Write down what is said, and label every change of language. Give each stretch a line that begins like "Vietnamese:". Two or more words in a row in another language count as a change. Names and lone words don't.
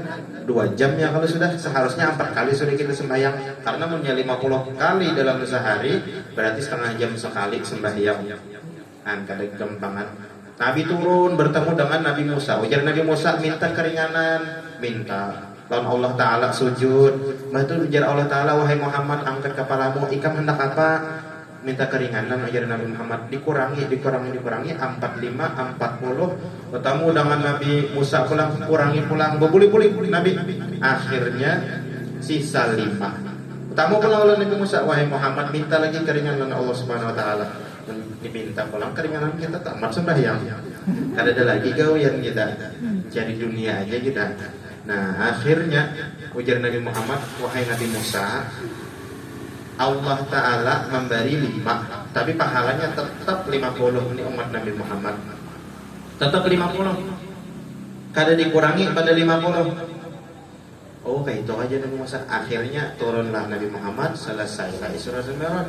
Indonesian: 2 jam ya kalau sudah, seharusnya 4 kali sudah kita sembahyang, karena punya 50 kali dalam sehari, berarti setengah jam sekali sembahyang.
Banjar: Kada gampangan. Nabi turun bertemu dengan Nabi Musa. Ujar Nabi Musa, minta keringanan, minta. Lawan Allah Ta'ala sujud. Betul ujar Allah Ta'ala, wahai Muhammad, angkat kepalamu, ikam hendak apa? Minta keringanan, ajar Nabi Muhammad, dikurangi 45, 40. Bertemu dengan Nabi Musa pulang, kurangi pulang, berbuli-buli Nabi. Akhirnya sisa 5. Bertemu pulang oleh Nabi Musa, wahai Muhammad, minta lagi keringanan Allah
Arabic: سبحانه وتعالى.
Banjar: Diminta pulang keringanan, kita tamat sembahyang. Kada ada lagi gawian kita. Jadi dunia aja kita. Nah, akhirnya ujar Nabi Muhammad,
Indonesian: wahai Nabi Musa, Allah Ta'ala memberi 5, tapi pahalanya tetap 50.
Banjar: Ini umat Nabi Muhammad tetap 50, kada dikurangi pada 50.
Indonesian: Oh kayak itu aja Nabi Musa. Akhirnya turunlah Nabi Muhammad, selesailah Isra dan Mi'raj.